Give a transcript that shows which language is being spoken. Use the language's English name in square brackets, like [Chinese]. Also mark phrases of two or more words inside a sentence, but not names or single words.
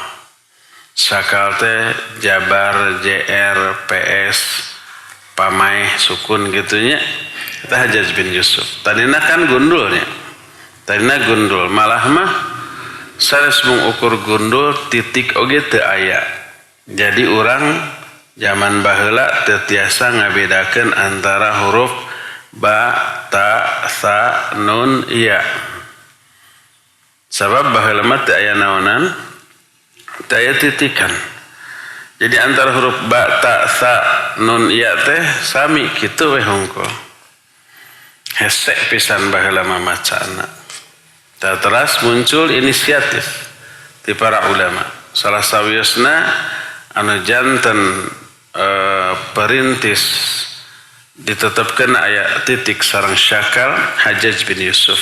[Sundanese] Sakal teh Jabar, JR, PS, Pamaih, Sukun gitunya. Itu Hajjaj bin Yusuf. Tadina kan gundulnya. Tadina gundul. Malah mah sanes mengukur gundul titik oge teu aya. Jadi orang zaman baheula teu tiasa ngabedakeun antara huruf ba, ta, sa, nun, iya. Sabab baheula mah teu aya naonan daya titikan. Jadi antara huruf ba, ta, sa, nun, iya teh sami kitu we hungkul. Hesek pisan baheula mamacana. Teras muncul inisiatif di para ulama. Salah sawiusna anu janten perintis ditetapkeun aya titik sareng syakal Hajjaj bin Yusuf.